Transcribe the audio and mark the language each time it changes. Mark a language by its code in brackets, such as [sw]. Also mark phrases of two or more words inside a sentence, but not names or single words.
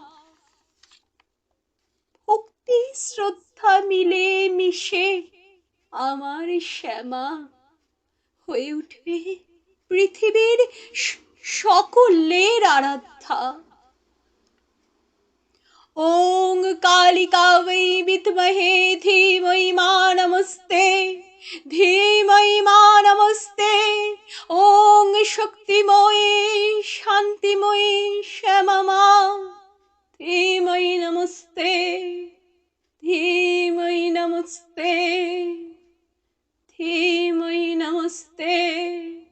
[bn] ভক্তি শ্রদ্ধা মিলে মিশে আমার শ্যামা হয়ে উঠবে পৃথিবীর সকলের আরাধ্যা। [sa] ওং কালিকা वै विद्महे धीमहि मा नमस्ते, धीमहि मा नमस्ते। [bn] ওং শক্তিময়ী শান্তিময়ী শ্যামা মা, [sa] ধীমহি নমস্তে, ধীমহি নমস্তে, ধীমহি নমস্তে।